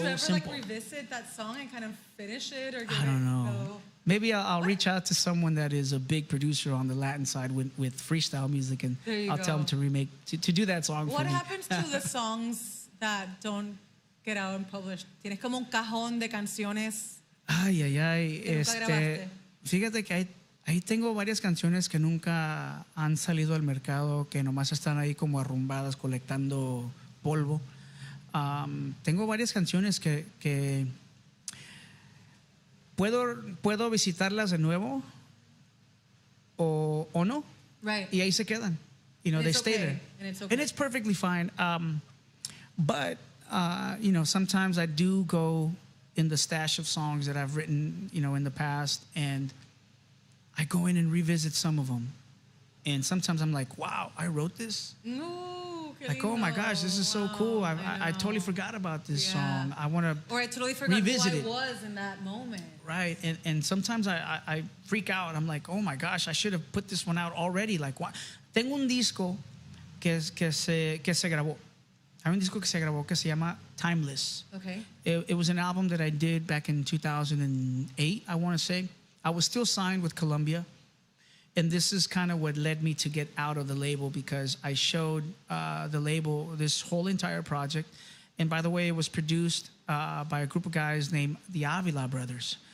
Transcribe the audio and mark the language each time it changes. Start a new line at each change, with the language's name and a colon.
English: you ever simple. revisit that song and kind of finish it, or I don't know. Maybe I'll reach out to someone that is a big producer on the Latin side with freestyle music, and I'll tell them to remake to do that song. What for me. happens to the songs that don't get out and published?
Spanish: Tienes como un cajón de canciones. Ay. grabaste. Fíjate que ahí tengo varias canciones que nunca han salido al mercado, que nomás están ahí como arrumbadas, colectando polvo. Tengo varias canciones que puedo visitarlas de nuevo o no.
English: Right.
Spanish: Y ahí se quedan.
English: You know, they stay there. And it's okay. And it's perfectly fine. But sometimes I do go in the stash of songs that I've written, in the past, and I go in and revisit some of them. And sometimes I'm like, wow, I wrote this? Like, oh my gosh, this is so cool. I totally forgot about this song. I want to Or I totally forgot revisit who I it. was in that moment. Right. And sometimes I freak out. I'm like, oh my gosh, I should have put this one out already. Like, what?
Spanish: Tengo un disco que se grabó. Hay un disco que se grabó que se llama Timeless.
English: Okay. It was an album that I did back in 2008, I want to say. I was still signed with Columbia. And this is kind of what led me to get out of the label, because I showed the label this whole entire project. And by the way, it was produced by a group of guys named the Avila Brothers.